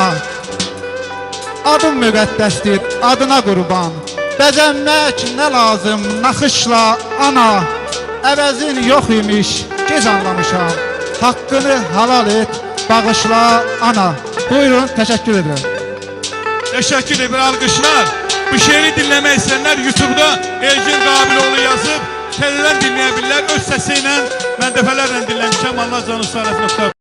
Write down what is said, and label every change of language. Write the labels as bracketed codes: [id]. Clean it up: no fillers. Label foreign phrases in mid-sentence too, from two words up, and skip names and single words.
[az] Adım müqəddəsdir, adına qurban, bəzənmək nə lazım naxışla ana. Əvəzin yox imiş, gec anlamışam, haqqını halal et, bağışla ana. Buyurun, təşəkkür edirəm. [tr] Teşekkür ederim alkışlar. Bu şiiri dinlemek isteyenler YouTube'da Elgin Qabiloğlu yazıp, teleden dinleyebilirler. Öz sesiyle ben defalarla dinlemişim. Allah canı sağ olsun.